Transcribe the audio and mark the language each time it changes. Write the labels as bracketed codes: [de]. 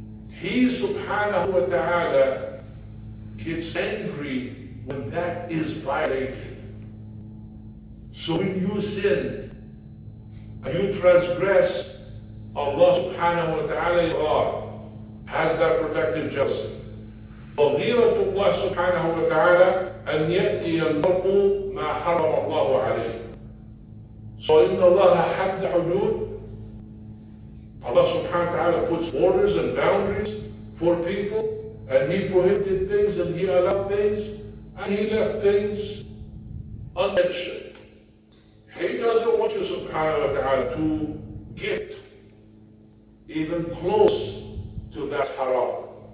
[en] He subhanahu wa ta'ala gets angry when that is violated. So when you sin and you transgress, Allah subhanahu wa ta'ala has that protective jealousy. [ar] وغيرة الله سبحانه وتعالى أن يأتي المرء ما حرم الله عليه. [en] So [ar] إن الله حد حدود. [en] Allah subhanahu wa ta'ala puts borders and boundaries for people, and He prohibited things and He allowed things, and He left things unmentioned. He doesn't want you subhanahu wa ta'ala to get even close to that haram.